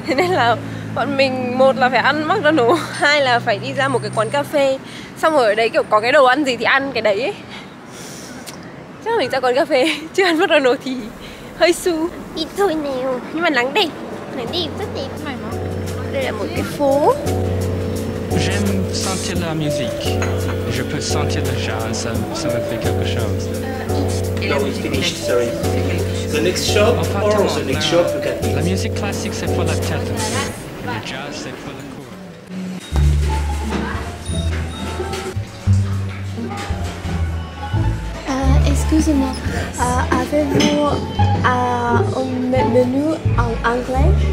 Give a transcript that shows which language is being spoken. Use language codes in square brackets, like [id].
[vi] Thế nên là bọn mình một là phải ăn McDonald's, hai là phải đi ra một cái quán cà phê. Xong rồi ở đấy kiểu có cái đồ ăn gì thì ăn cái đấy ấy. Chắc là mình ra quán cà phê, chứ ăn McDonald's thì hơi su. Đi thôi nào. Nhưng mà nắng đẹp rất đẹp. Đây là một cái phố. [fr] J'aime sentir la musique. Je peux sentir le jazz, ça me fait quelque chose. [en] No, we finished, sorry. The next shop or the next shop you can eat. [fr] La musique classique c'est pour la tête. Le jazz c'est pour le corps. Excusez-moi, avez-vous un menu en anglais?